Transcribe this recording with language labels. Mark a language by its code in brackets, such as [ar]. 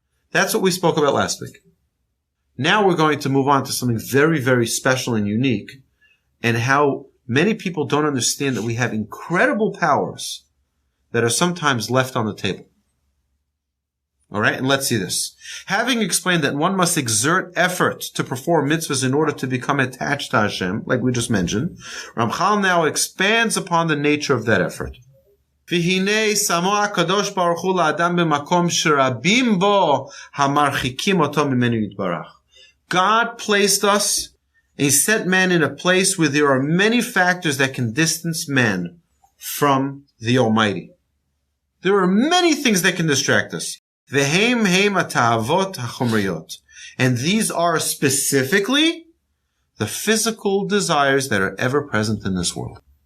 [en] That's what we spoke about last week. Now we're going to move on to something very, very special and unique, and how many people don't understand that we have incredible powers that are sometimes left on the table. All right, and let's see this. Having explained that one must exert effort to perform mitzvahs in order to become attached to Hashem, like we just mentioned, Ramchal now expands upon the nature of that effort. [he] והנה שמו הקדוש ברוך הוא לאדם במקום שרבים בו המרחיקים אותו ממנו יתברך. [en] God placed us, and He set man in a place where there are many factors that can distance man from the Almighty. There are many things that can distract us. [he] V'hem hem ata'avot hachomriyot. [en] And these are specifically the physical desires that are ever present in this world.